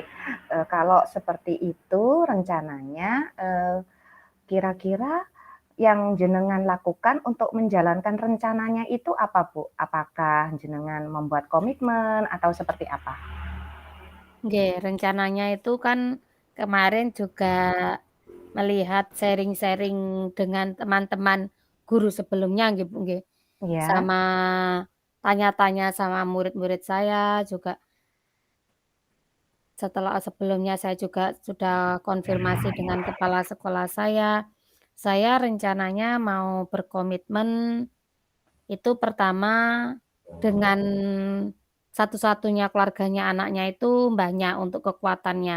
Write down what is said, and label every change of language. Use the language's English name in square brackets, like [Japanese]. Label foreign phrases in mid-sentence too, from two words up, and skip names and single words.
[Indonesian] Kalau seperti itu rencananya, kira-kira yang jenengan lakukan untuk menjalankan rencananya itu apa, Bu? Apakah jenengan membuat komitmen atau seperti apa? Nggih, rencananya itu kan kemarin juga melihat sharing-sharing dengan teman-teman guru sebelumnya nggih, Bu, nggih. Ya. Sama tanya-tanya sama murid-murid saya juga. setelah sebelumnya saya juga sudah konfirmasi dengan kepala sekolah saya rencananya mau berkomitmen itu pertama dengan satu-satunya keluarganya anaknya itu mbahnya untuk kekuatannya.